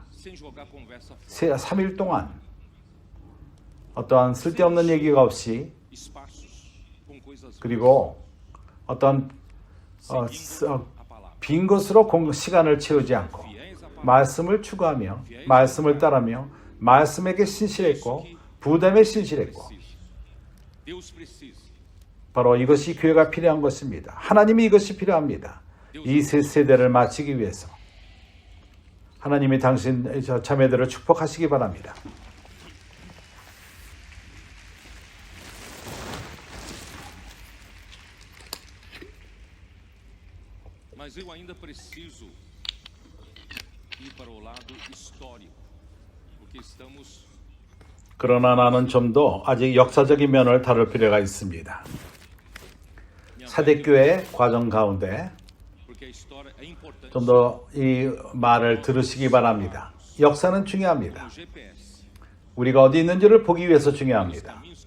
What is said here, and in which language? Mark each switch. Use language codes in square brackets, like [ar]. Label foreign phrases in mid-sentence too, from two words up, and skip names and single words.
[ko] 3일 동안 어떠한 쓸데없는 얘기가 없이 그리고 어떤 빈 것으로 시간을 채우지 않고 말씀을 추구하며 말씀을 따르며 말씀에게 신실했고 부담에 신실했고 바로 이것이 교회가 필요한 것입니다. 하나님이 이것이 필요합니다. 이 세 세대를 마치기 위해서 하나님이 당신 자매들을 축복하시기 바랍니다. [pt] Mas eu ainda preciso ir para o lado histórico, porque estamos [ko] 그러나 나는 좀 더 아직 역사적인 면을 다룰 필요가 있습니다. 사대교회 과정 가운데 좀 더 이 말을 들으시기 바랍니다. 역사는 중요합니다. 우리가 어디 있는지를 보기 위해서 중요합니다.